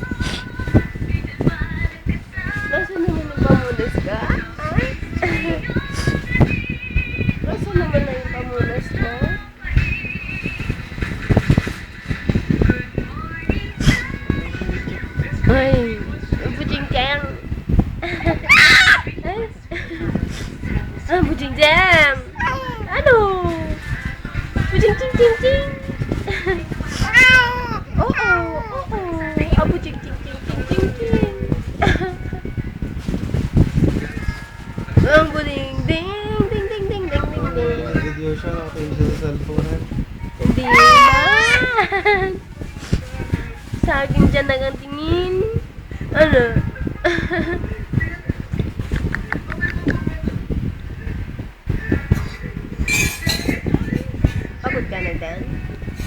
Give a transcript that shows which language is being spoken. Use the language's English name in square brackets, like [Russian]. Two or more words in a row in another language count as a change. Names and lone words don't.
[Filipino] Nasaan naman yung pamunas ka? Nasaan naman na yung pamunas ko? Ay, buting-jam. Buting-jam. Ano? Buting-ting-ting-ting. Oo. Buting-ting-ting-ting-ting. Ang buting-ding. Ding-ding-ding-ding-ding-ding. Video siya. Nakatingin siya sa cellphone. Hindi naman. Sa akin dyan nagatingin. Ano? Pagod ka na din?